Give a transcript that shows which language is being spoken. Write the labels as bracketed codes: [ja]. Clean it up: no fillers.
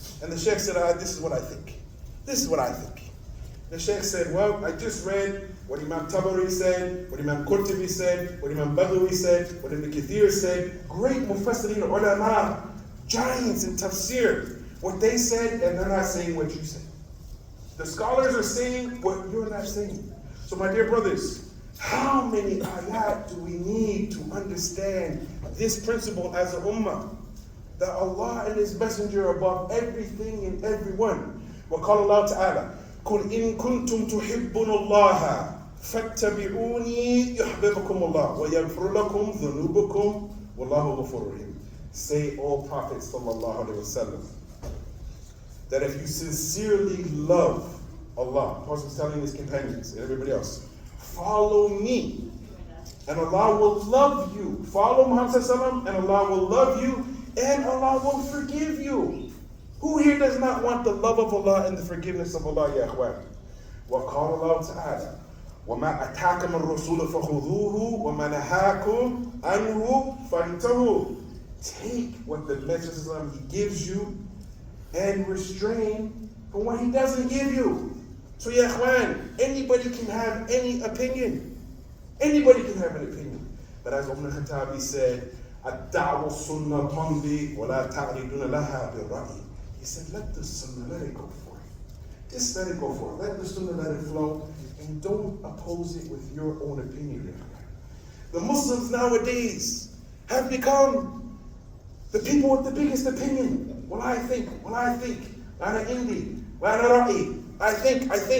[en] And the sheikh said, this is what I think. This is what I think. The sheikh said, well, I just read what Imam Tabari said, what Imam Qurtubi said, what Imam Baghawi said, what Ibn Kathir said, great mufassirin ulama, giants in tafsir, what they said, and they're not saying what you said. The scholars are saying what you're not saying. So my dear brothers, how many ayat do we need to understand this principle as a ummah? that Allah and His Messenger are above everything and everyone. [ar] وقال الله تعالى قل إن كنتم تحبون الله فاتبعوني يحببكم الله ويغفر لكم ذنوبكم والله غفور رحيم. [en] Say, O Prophet sallallahu alaihi wasallam, that if you sincerely love Allah, the Prophet was telling his companions and everybody else, follow me, and Allah will love you. Follow Muhammad sallallahu and Allah will love you, and Allah will forgive you. Who here does not want the love of Allah and the forgiveness of Allah, ya akhwan? [ar] وقال الله تعالى وما أتاكم الرسول فخذوه وما نهاكم عنه فانتهوا. [en] Take what the Messenger He gives you and restrain from what He doesn't give you. So ya akhwan, anybody can have any opinion. Anybody can have an opinion. But as Ibn Khattabi said, [ar] الدعوة السنة تمضي ولا تعرضون لها بالرأي. [en] He said, let the sunnah, let it go for it. Just let it go for it. Let the sunnah, let it flow, and don't oppose it with your own opinion. The Muslims nowadays have become the people with the biggest opinion. Well, I think. [ar] Ana indi. Ana ra'i. [en] I think.